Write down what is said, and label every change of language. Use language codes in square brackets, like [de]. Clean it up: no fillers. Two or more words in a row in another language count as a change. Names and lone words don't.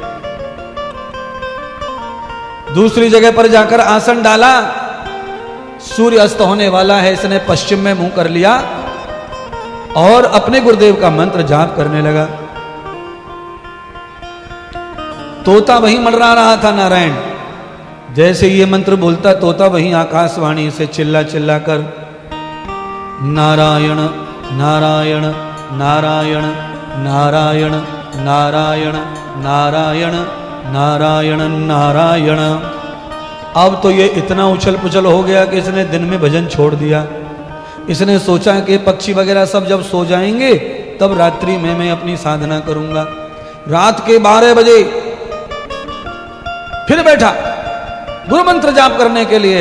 [hi] दूसरी जगह पर जाकर आसन डाला, सूर्य अस्त होने वाला है, इसने पश्चिम में मुंह कर लिया और अपने गुरुदेव का मंत्र जाप करने लगा। तोता वहीं मंडरा रहा था नारायण। जैसे ये मंत्र बोलता, तोता वहीं आकाशवाणी से चिल्ला चिल्ला कर नारायण नारायण नारायण नारायण नारायण नारायण नारायण नारायण। अब तो ये इतना उछल पुछल हो गया कि इसने दिन में भजन छोड़ दिया। इसने सोचा कि पक्षी वगैरह सब जब सो जाएंगे तब रात्रि में मैं अपनी साधना करूंगा। रात के 12 बजे फिर बैठा गुरु मंत्र जाप करने के लिए।